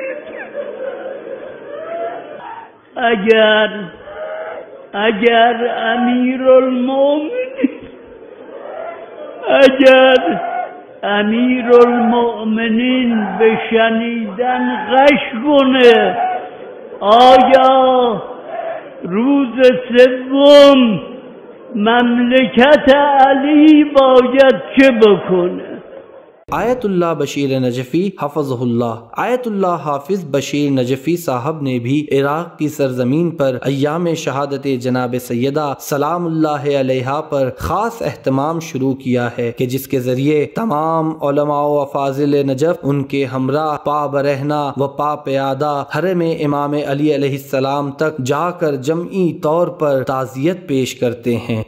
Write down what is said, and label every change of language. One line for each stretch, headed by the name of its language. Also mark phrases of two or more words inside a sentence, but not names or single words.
Persian: اگر امیرالمؤمنین به شنیدن غش کنه، آیا روز 3 مملکت علی باید چه بکنه؟
Urdu: آیت اللہ بشیر نجفی حفظہ اللہ۔ آیت اللہ حافظ بشیر نجفی صاحب نے بھی عراق کی سرزمین پر ایام شہادت جناب سیدہ
Arabic: سلام اللہ علیہا
Urdu: پر خاص اہتمام شروع کیا ہے کہ جس کے ذریعے تمام علماء و افاضل نجف ان کے ہمراہ پا برہنہ و پا پیادہ حرم امام علی
Arabic: علیہ السلام
Urdu: تک جا کر جمعی طور پر تعزیت پیش کرتے ہیں۔